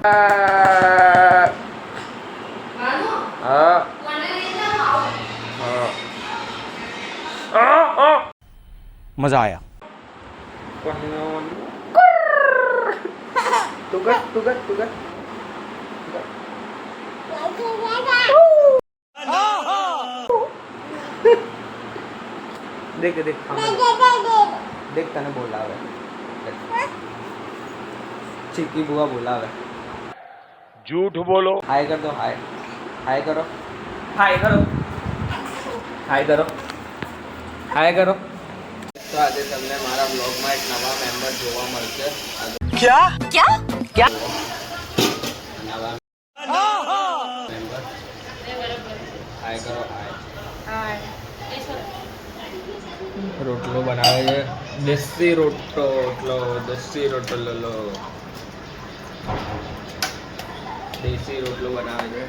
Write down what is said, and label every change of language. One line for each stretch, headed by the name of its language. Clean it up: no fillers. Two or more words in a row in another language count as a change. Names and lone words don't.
Hindi: मजा आया.
Gujarati: તું કર દેખ તને બોલાવે ચિક્કી બુઆ બોલાવે.
Hindi: झूठ बोलो. हाय कर दो. हाय करो.
Gujarati: તો આજે તમને મારા બ્લોગમાં એક નવા મેમ્બર જોવા મળશે.
Hindi: क्या
Gujarati: નવા મેમ્બર. હાય કરો. રોટલો બનાવે છે, દેશી રોટલો બનાવે છે.